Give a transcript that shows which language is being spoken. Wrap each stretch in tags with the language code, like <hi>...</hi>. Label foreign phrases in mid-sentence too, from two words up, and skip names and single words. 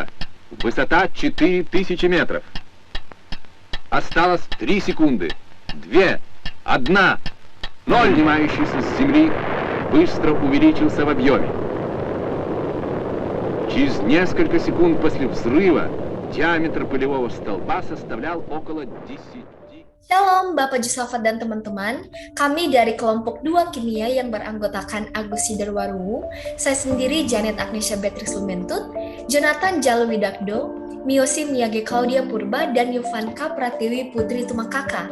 <ru>Высота 4000 метров. Осталось 3 секунды. 2, 1, 0. Поднимающийся с земли быстро увеличился в объеме. Через несколько секунд после взрыва диаметр пылевого столба составлял около 10.</ru> <id>Shalom Bapak Jusafat dan teman-teman, kami dari kelompok 2 kimia yang beranggotakan Agus Sidarwaru, saya sendiri Janet Agnesia Beatrix Lumentut, Jonathan Jalwidakdo, Miyosi Miyage Claudia Purba, dan Yuvanka Pratiwi Putri Tumakaka.</id>